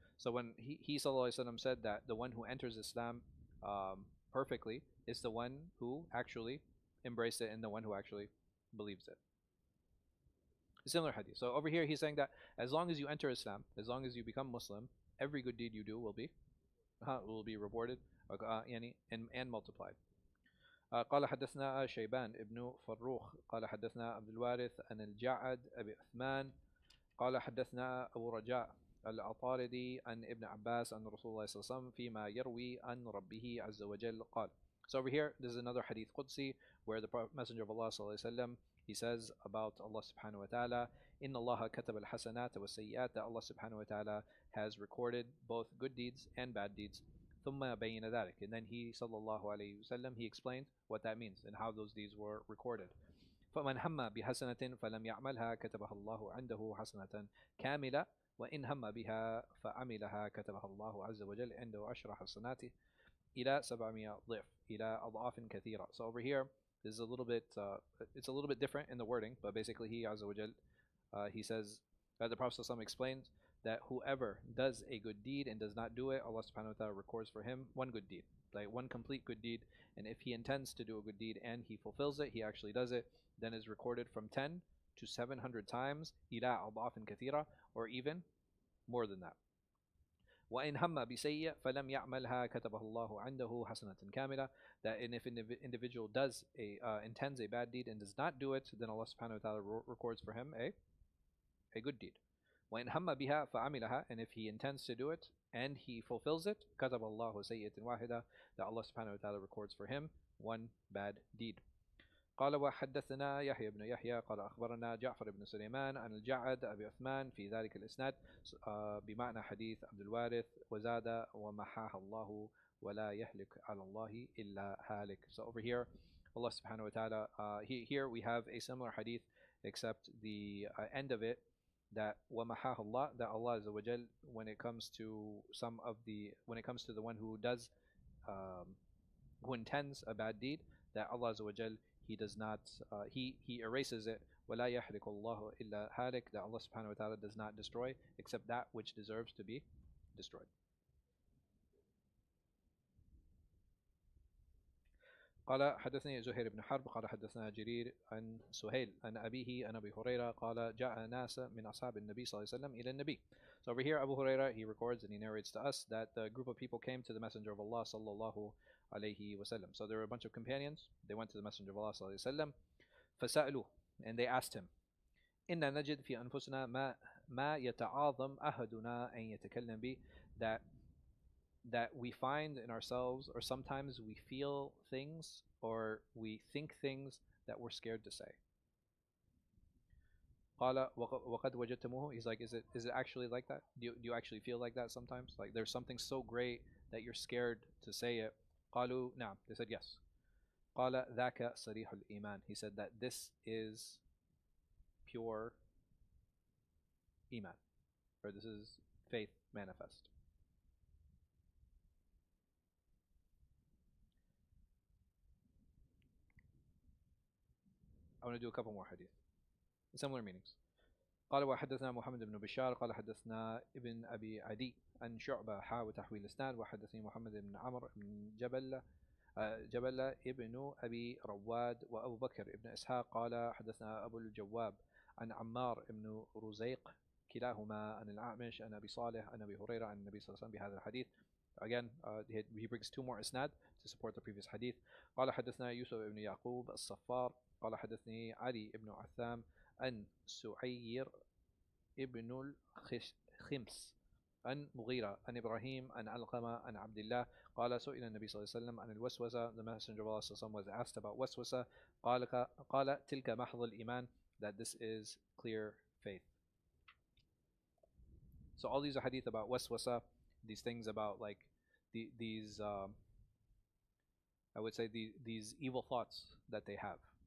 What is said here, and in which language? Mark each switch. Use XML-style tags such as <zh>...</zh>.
<en>So when he sallallahu alaihi wasallam said that the one who enters Islam perfectly is the one who actually embraced it and the one who actually believes it. A similar hadith. So over here he's saying that as long as you enter Islam, as long as you become Muslim, every good deed you do will be rewarded and multiplied.</en> <ar>قال حدثنا شيبان ابن فروخ قال حدثنا عبد الوارث عن الجعد أبي عثمان قال حدثنا أبو رجاء العطاردي عن ابن عباس عن رسول الله صلى الله عليه وسلم فيما يروي عن ربه عز وجل قال.</ar> <en>So over here, there's another hadith Qudsi where the Messenger of Allah صلى الله عليه وسلم, he says about Allah subhanahu wa ta'ala,</en> <ar>إن الله كتب الحسنات والسيئات,</ar> <en>that Allah subhanahu wa ta'ala has recorded both good deeds and bad deeds.</en> <ar>ثم بين ذلك,</ar> <en>and then he sallallahu alayhi wasallam, he explained what that means and how those deeds were recorded.</en> <ar>فمن هم بحسنة فلم يعملها كتبها الله عنده حسنة كاملة وإن هم بها فعملها كتبها الله عز وجل عنده 10 حسنات إلى 700 ضعف إلى أضعاف كثيرة.</ar> <en>So over here is a little bit it's a little bit different in the wording, but basically he عز وجل he says the Prophet ﷺ explains that whoever does a good deed and does not do it, Allah subhanahu wa ta'ala records for him one good deed, like one complete good deed. And if he intends to do a good deed and he fulfills it, he actually does it, then is recorded from 10 to 700 times</en> <ar>إلى أضعاف كثيرة,</ar> <en>or even more than that.</en> <ar>وإن هم بسيء فلم يعملها كتبه الله عنده حسنة كاملة,</ar> <en>that if an individual does intends a bad deed and does not do it, then Allah subhanahu wa ta'ala records for him a good deed.</en> <ar>وإن هم بها فعملها,</ar> <en>and if he intends to do it and he fulfills it,</en> <ar>كتب الله سيئة واحدة,</ar> <en>that Allah subhanahu wa ta'ala records for him one bad deed.</en> <ar>قال وحدثنا يحيى بن يحيى قال أخبرنا جعفر بن سليمان عن الجعد أبي عثمان في ذلك الإسناد بمعنى حديث عبد الوارث وزاد ومحاها الله ولا يهلك على الله إلا هالك.</ar> <en>So over here Allah subhanahu wa ta'ala, here we have a similar hadith except the end of it, that</en> <ar>وَمَحَاهَ اللَّهُ,</ar> <en>that Allah Azza wa Jal, when it comes to the one who does who intends a bad deed, that Allah Azza wa Jal, he does not he erases it.</en> <ar>وَلَا يَحْلِكُ اللَّهُ إِلَّا هَالِكَ,</ar> <en>that Allah subhanahu wa ta'ala does not destroy except that which deserves to be destroyed.</en> <ar>قال حدثني زهير بن حرب قال حدثنا جرير عن سهيل عن أبيه عن أبي هريرة قال جاء ناس من أصحاب النبي صلى الله عليه وسلم إلى النبي.</ar> <en>So over here Abu Huraira, he records and he narrates to us that a group of people came to the Messenger of Allah sallallahu alayhi wasallam. So there were a bunch of companions. They went to the Messenger of Allah sallallahu alayhi wasallam.</en> <ar>فسألوه,</ar> <en>and they asked him,</en> <ar>إن نجد في أنفسنا ما يتعاظم أحدنا أن يتكلم به,</ar> <en>that we find in ourselves, or sometimes we feel things or we think things that we're scared to say.</en> <ar>قال وقد وجدتموه,</ar> <en>he's like, is it actually like that? Do you actually feel like that sometimes? Like there's something so great that you're scared to say it?</en> <ar>قالوا نعم,</ar> <en>they said yes.</en> <ar>قال ذاك صريح الإيمان,</ar> <en>he said that this is pure iman, or this is faith manifest. I want to do a couple more hadith, similar meanings.</en> <ar>قال وحدثنا محمد بن بشار قال حدثنا ابن أبي عدي عن شعبة وتحويل الإسناد وحدثني محمد بن عمرو بن جبل ابن أبي رواد وأبو بكر ابن إسحاق قال حدثنا أبو الجواب عن عمار بن رزيق كلاهما عن الأعمش عن أبي صالح عن أبي هريرة عن النبي صلى الله عليه وسلم بهذا الحديث.</ar> <en>Again, he brings two more isnad to support the previous hadith.</en> <ar>قال حدثنا يوسف بن يعقوب الصفار قال حدثني علي بن عثام عن سعير ابن الخمس عن مغيرة عن إبراهيم عن علقمة عن عبد الله قال سئل النبي صلى الله عليه وسلم عن الوسوسة.</ar> <en>The Messenger of Allah صلى الله عليه وسلم was asked about وسوسة.</en> <ar>قال تلك محض الإيمان,</ar> <en>that this is clear faith. So all these are hadith about waswasa, these things about like these I would say these evil thoughts that they have.</en>